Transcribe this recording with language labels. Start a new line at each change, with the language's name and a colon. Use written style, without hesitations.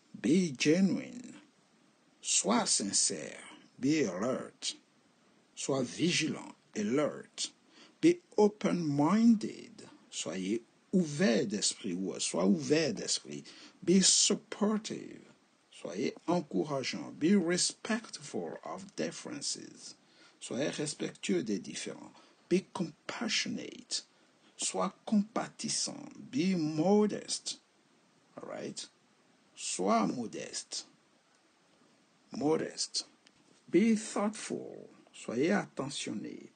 English: Be genuine.
French: Sois sincère.
English: Be alert.
French: Sois vigilant.
English: Alert. Be open-minded.
French: Soyez ouvert d'esprit ou sois ouvert d'esprit.
English: Be supportive.
French: Soyez encourageant.
English: Be respectful of differences.
French: Soyez respectueux des différents.
English: Be compassionate.
French: Sois compatissant.
English: Be modest. All right?
French: Sois modeste.
English: Modest. Be thoughtful.
French: Soyez attentionné.